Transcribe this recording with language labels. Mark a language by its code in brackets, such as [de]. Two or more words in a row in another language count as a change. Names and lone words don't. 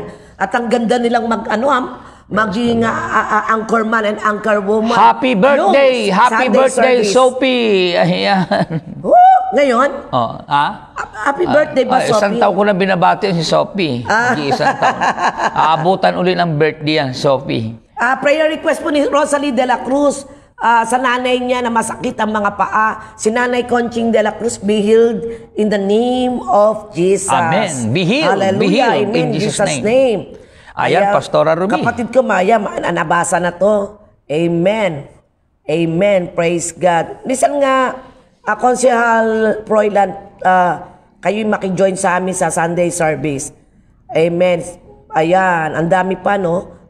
[tl] At ang ganda nilang maging [en] anchorman and anchorwoman. Happy birthday! [tl] Yung [en] Happy Sunday birthday, service. [tl] Sophie! Ayan. Ngayon, [en] happy birthday [tl] ba, Isang Sophie? taon ko na binabati si Sophie. Isang taon. Aabutan uli ng birthday yan, Sophie. Prayer request po ni Rosalie de la Cruz sa nanay niya na masakit ang mga paa. Si Nanay Conching de la Cruz, [en] be healed in the name of Jesus. Amen. Be healed. Hallelujah. Be healed Amen. in Jesus' Jesus' name. [tl] Ayan, Pastora Ruby. Kapatid ko, Maya, nabasa na to. [en] Amen. Amen. Praise God. [tl] Minsan nga, Konsehal Froilan, kayo'y makijoin sa amin sa [en] Sunday service. [tl] Amen. Ayan, ang dami pa, no?